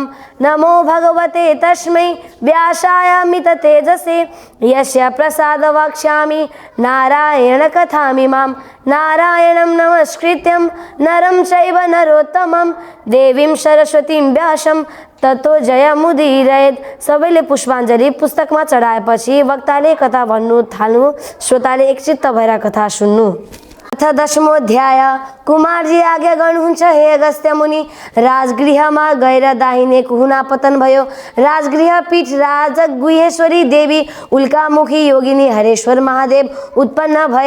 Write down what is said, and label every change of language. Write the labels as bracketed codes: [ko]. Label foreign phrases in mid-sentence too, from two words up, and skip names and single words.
[sa] नमो भगवते तस्मै व्यासायामित तेजसे यस्य प्रसाद वक्ष्यामि नारायण कथामिमां। नारायणं नमस्कृत्यं नरं चैव नरोत्तमं देवीं सरस्वतीं व्यासं ततो जयमुदीरयेत्। [ne] सबैले पुष्पाञ्जली पुस्तकमा चढाएपछि वक्ताले कथा भन्नु थाल्नु, श्रोताले एकचित्त भएर कथा सुन्नु। अथ 10औं अध्याय। कुमारजी आज्ञा गर्नुहुन्छ हे अगस्त्य मुनि। राजगृहमा गएर दाहिने कुहुना पतन भयो। राजगृह पीठ राज गुहेश्वरी देवी उल्कामुखी योगिनी हरेश्वर महादेव उत्पन्न भए।